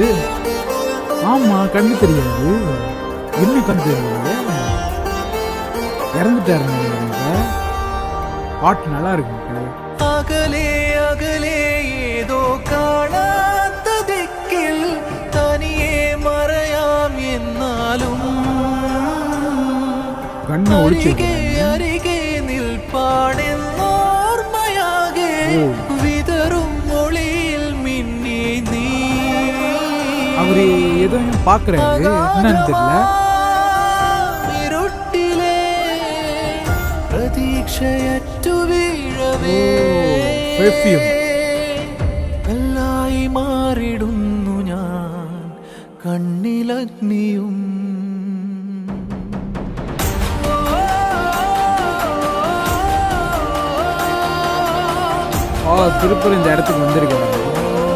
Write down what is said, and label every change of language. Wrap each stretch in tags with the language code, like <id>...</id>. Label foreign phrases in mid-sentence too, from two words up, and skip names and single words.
<ta>ஆமா, கண்ணு தெரியாது. என்ன கண்ணு தெரியாது? இறந்துட்டாரு. பாட்டு நல்லா இருக்கு.</ta> <ml>അകലെ അകലെ ഏതോ കാണാത്ത ദിക്കിൽ തനിയെ മറയാം എന്നാലും കണ്ണ് ഒളിച്ചു അരികെ നിൽപ്പാണെന്നോർമ്മയാകെ വിതറും ഒളിയിൽ മിന്നി നീ.</ml> <ta>அவரு ஏதோ பாக்குறாரு, என்னன்னு தெரியல.</ta> <ml>ഇരുട്ടിലെ പ്രതീക്ഷയറ്റു വീഴവേ കല്ലായി മാറിടുന്നു ഞാൻ, കണ്ണിലഗ്നിയും.</ml> <ta>திருப்பூர் இந்த இடத்துக்கு வந்திருக்காங்க.</ta>